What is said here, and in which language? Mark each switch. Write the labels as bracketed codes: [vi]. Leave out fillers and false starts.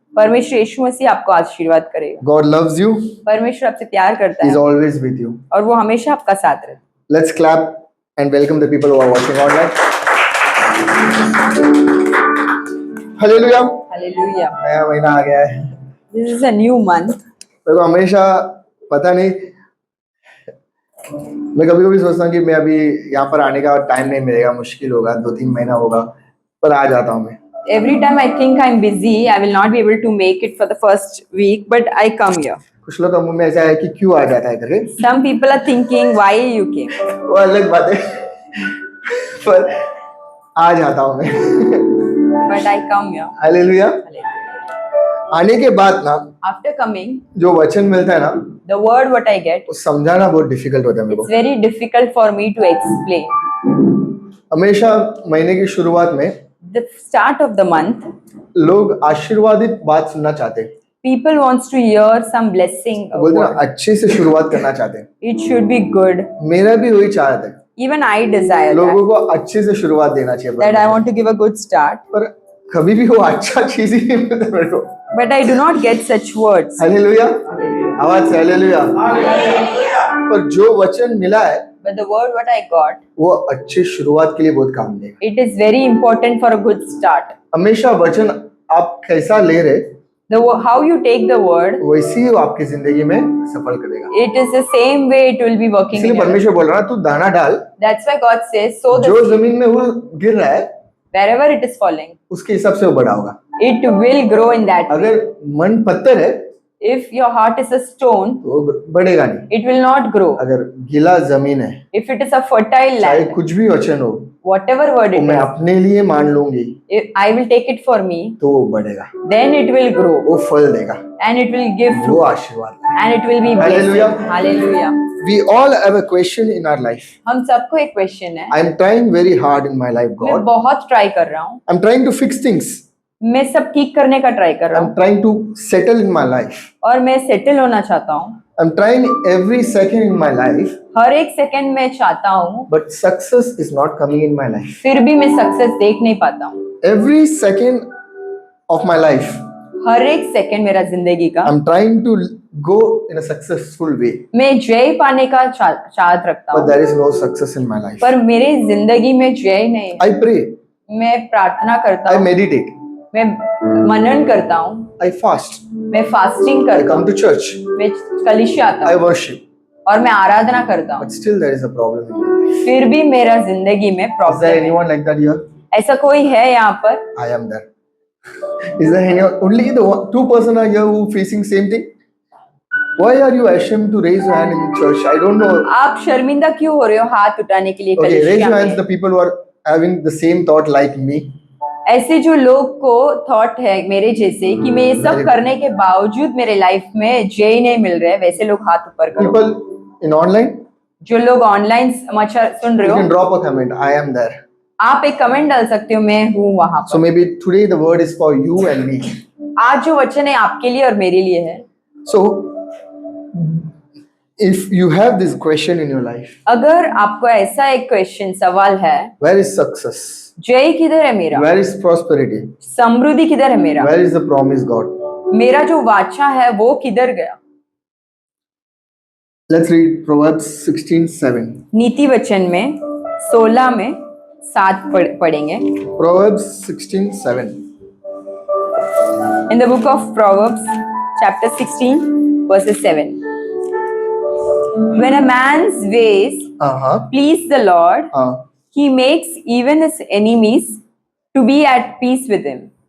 [hi] परमेश्वर यीशु मसीह आपको आशीर्वाद करेगा। [en] God loves you. [hi] परमेश्वर आपसे प्यार करता [en] He's [hi] है [en] always with you. [hi] और वो हमेशा आपका साथ रहता है। [en] Let's clap and welcome the people who are watching online. Hallelujah. [hi] Hallelujah. नया महीना आ गया है। [en] This is a new month. [hi] मेरे को हमेशा पता नहीं, मैं कभी कभी सोचता हूँ कि मैं अभी यहाँ पर आने का टाइम नहीं मिलेगा, मुश्किल होगा, 2-3 महीना होगा, पर आ जाता हूँ मैं। [en] Every time I think I'm busy, I will not be able to make it for the first week, but I come here. [hi] कुछ लोग का मुंह में ऐसा है कि क्यों आ जाता है करके, [en] Some people are thinking why you came, [hi] वो अलग बात है, पर आ जाता हूँ मैं। [en] but I come here. [hi] Hallelujah. आने के बाद ना [en] After coming, [hi] जो वचन मिलता है ना [en] the word what I get, [hi] वो समझाना बहुत डिफिकल्ट होता है मेरे [en] it's [hi] को। [en] very difficult for me to explain. [hi] हमेशा महीने की शुरुआत में [en] The start of the month, [hi] लोग आशीर्वादित बात सुनना चाहते हैं, [en] people wants to hear some blessing [hi] बोलते ना [en] word. [hi] अच्छे से शुरुआत करना चाहते हैं। [en] It should be good. [hi] मेरा भी वही चाहत है, [en] Even I desire that, [hi] लोगों को अच्छे से शुरुआत देना चाहिए [en] that I want to give a good start, [hi] पर कभी भी वो अच्छा चीज ही नहीं मिलता मेरे को। [en] but I do not get such words. [hi] Hallelujah, आवाज से हालेलुया। पर जो वचन मिला है [en] But the word what I got, [hi] वो अच्छी शुरुआत के लिए बहुत काम देगा। [en] it is very important for a good start. [hi] हमेशा वचन आप कैसा ले रहे [en] How you take the word, [hi] वैसे ही वो आपकी जिंदगी में सफल करेगा। [en] it is the same way it will be working in [hi] इसलिए [en] your life. [hi] परमेश्वर बोल रहा है तू दाना डाल, [en] That's why God says, so [hi] जो [en] that [hi] जमीन में वो गिर रहा है [en] wherever it is falling, [hi] उसके हिसाब से वो बड़ा होगा। [en] it will grow in that way. [hi] अगर मन पत्थर है [en] If your heart is a stone, [hi] तो वो बढ़ेगा नहीं। [en] it will not grow. [hi] अगर गीला जमीन है, [en] If it is a fertile land, [hi] कुछ भी वचन हो, [en] whatever word [hi] वो [en] it [hi] मैं [en] is, [hi] अपने लिए मान लूंगी, [en] if I will take it for me, [hi] तो वो बढ़ेगा, [en] then it will grow [hi] वो फल देगा, [en] and it will give [hi] वो [en] fruit [hi] आशीर्वाद है। [en] and it will be Hallelujah. blessed. Hallelujah. We all have a question in our life. [hi] हम सबको एक क्वेश्चन है, [en] I'm trying very hard in my life, [hi] मैं [en] God. [hi] बहुत ट्राई कर रहा हूँ, [en] I'm trying to fix things. [hi] मैं सब ठीक करने का ट्राई कर रहा [en] I'm [hi] हूँ [en] trying to settle in my life. [hi] और मैं सेटल होना चाहता हूँ, [en] I'm trying every second in my life, [hi] हर एक सेकंड में चाहता हूँ, [en] but success is not coming in my life. [hi] फिर भी मैं सक्सेस देख नहीं पाता हूँ। [en] Every second of my life, [hi] हर एक सेकंड मेरा जिंदगी का [en] I'm trying to go in a successful way, [hi] मैं जय पाने का चाहत रखता [en] but [hi] हूँ, [en] there is no success in my life. [hi] पर मेरे जिंदगी में जय नहीं। [en] I pray, [hi] मैं प्रार्थना करता [en] I [hi] हूँ, [en] meditate, [hi] मैं मनन करता हूँ, [en] I fast, [hi] मैं फास्टिंग [en] I [hi] करता [en] come [hi] हूँ, [en] to church, [hi] मैं कलिशे आता [en] I [hi] हूँ [en] worship, [hi] और मैं आराधना करता हूँ, [en] but still there is a problem in my life. [hi] फिर भी मेरा जिंदगी में [en] Is there [hi] प्रॉब्लम है। [en] anyone like that here? [hi] ऐसा कोई है यहाँ पर? [en] I am there. Is there anyone? Only the two person are here who facing same thing. Why are you ashamed to raise your hand in church? I don't know. [hi] आप शर्मिंदा क्यों हो रहे हो हाथ उठाने के लिए [en] Okay, raise [hi] कलीसिया [en] your hands. [hi] में? [en] The people who are having the same thought like me. [hi] ऐसे जो लोग को थॉट है मेरे जैसे कि मैं ये सब करने के बावजूद मेरे लाइफ में जय नहीं मिल रहा है, वैसे लोग हाथ ऊपर करो। [en] People in online, [hi] जो लोग ऑनलाइन समाचार सुन रहे [en] you can [hi] हो, [en] drop a comment. I am there. [hi] आप एक कमेंट डाल सकते हो, मैं हूँ वहां [en] So [hi] पर। [en] maybe today the word is for you and me. [hi] आज जो वचन है आपके लिए और मेरे लिए है। [en] So if you have this question in your life, [hi] अगर आपको ऐसा एक क्वेश्चन सवाल है, [en] where is success? [hi] जय किधर है मेरा, [en] Where is prosperity? [hi] समृद्धि किधर है मेरा, [en] Where is the promise God? [hi] मेरा जो वाचा है वो किधर गया? [en] Let's read Proverbs 16:7. [hi] नीति वचन में 16 में 7 पढ़ेंगे। [en] Proverbs 16:7. In the book of Proverbs, chapter 16, verses 7. When a man's ways please the Lord, he makes even his enemies to be at peace with him.